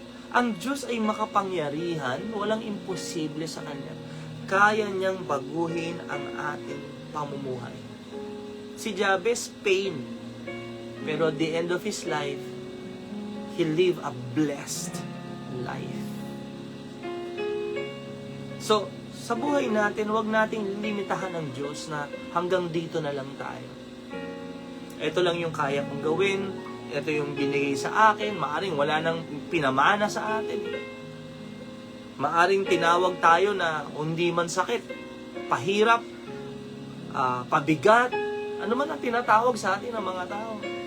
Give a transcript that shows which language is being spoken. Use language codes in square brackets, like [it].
[tl] Ang Diyos ay makapangyarihan. Walang imposible sa Kanya. Kaya niyang baguhin ang ating pamumuhay. Si Jabez, pain. [en] Pero at the end of his life, he lived a blessed life. [tl] So, sa buhay natin, huwag nating limitahan ng Diyos na hanggang dito na lang tayo. Ito lang yung kaya kong gawin, ito yung binigay sa akin, maaring wala nang pinamana sa atin. Maaring tinawag tayo na hindi man sakit, pahirap, pabigat, ano man ang tinatawag sa atin ng mga tao.